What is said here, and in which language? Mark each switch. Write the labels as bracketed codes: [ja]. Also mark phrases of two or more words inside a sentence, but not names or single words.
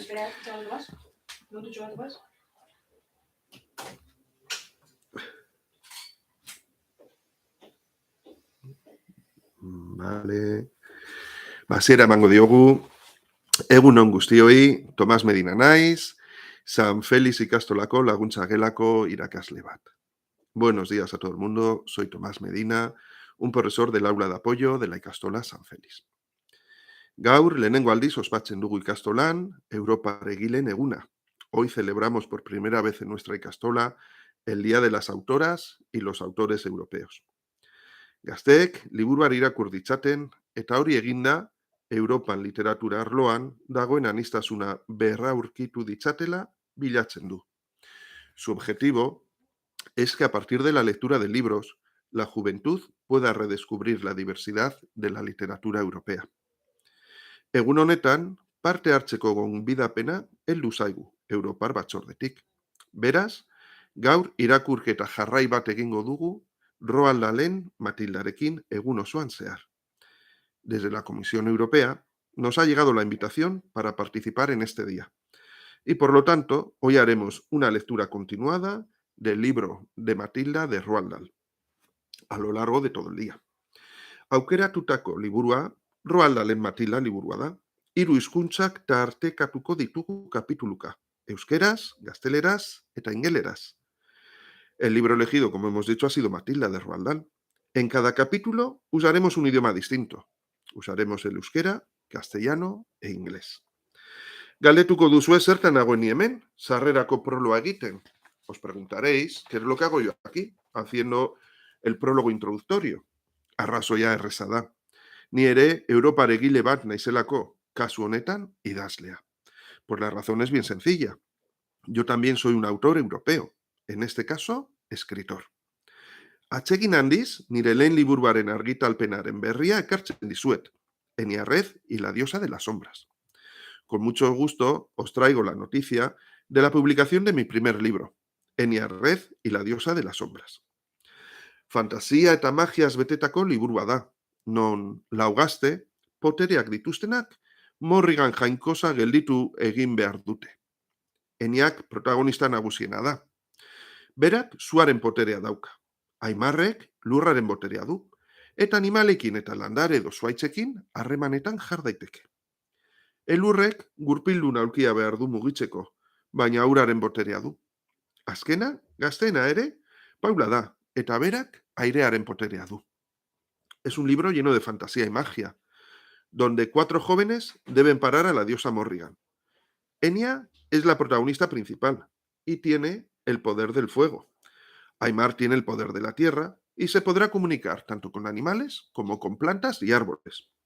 [es] Vale. [eu] Hasiera emango diogu. Egunon guztioi, Tomas Medina naiz, San Feliz Ikastolako laguntza gelako irakasle bat. [es] Buenos días a todo el mundo, soy Tomás Medina, un profesor del aula de apoyo de la Ikastola San Feliz. [eu] Gaur, lehenengo aldiz ospatzen dugu ikastolan, Europako Egileen Eguna. [es] Hoy celebramos por primera vez en nuestra Ikastola el Día de las Autoras y los Autores Europeos. [eu] Gazteek, liburuari irakur ditzaten, eta hori eginda, Europan literatura arloan dagoen aniztasuna berraurkitu ditzatela bilatzen du. [es] Su objetivo es que a partir de la lectura de libros, la juventud pueda redescubrir la diversidad de la literatura europea. [eu] Egun honetan, parte hartzeko gonbidapena heldu zaigu, Europar Batzordetik. Beraz, gaur irakurketa jarrai bat egingo dugu, Roald Dahl-en Matildarekin egun osoan zehar. [es] Desde la Comisión Europea nos ha llegado la invitación para participar en este día. Y por lo tanto, hoy haremos una lectura continuada del libro de Matilda de Roald Dahl, a lo largo de todo el día. [eu] Aukeratutako liburua, Roald Dahl-en Matilda liburua da. 3 hizkuntzak tartekatuko ditugu kapituluka, euskeraz, gazteleraz eta ingeleraz. [es] El libro elegido, como hemos dicho, ha sido Matilda de Roald Dahl. En cada capítulo usaremos un idioma distinto. Usaremos el euskera, castellano e inglés. [eu] Galdetuko duzue zertan nagoen hemen, sarrerako proloa egiten. [es] Os preguntaréis qué es lo que hago yo aquí, haciendo el prólogo introductorio. [eu] Arrazoia erreza da. Ni ere Europar egile bat naizelako, kasu honetan idazlea. [es] Pues la razón es bien sencilla. Yo también soy un autor europeo, en este caso, escritor. [eu] Atsegin handiz, nire lehen liburuaren argitalpenaren berria ekartzen dizuet, Irakurketa y la diosa de las sombras. [es] Con mucho gusto os traigo la noticia de la publicación de mi primer libro, Irakurketa y la diosa de las sombras. [eu] Fantasia eta magiaz betetako liburua da, non laugazte, potereak dituztenak, morrigan jainkosa gelditu egin behar dute. Eniak protagonista nagusiena da. Berak suaren poterea dauka. Aimarrek lurraren boterea du, eta animalekin eta landare edo zuaitzekin harremanetan jar daiteke. Elurrek gurpildun aulkia behar du mugitzeko, baina auraren boterea du. Azkena, gazteena ere, Paula da, eta berak airearen poterea du. [es] Es un libro lleno de fantasía y magia, donde 4 jóvenes deben parar a la diosa Morrigan. Enya es la protagonista principal y tiene el poder del fuego. Aimar tiene el poder de la tierra y se podrá comunicar tanto con animales como con plantas y árboles.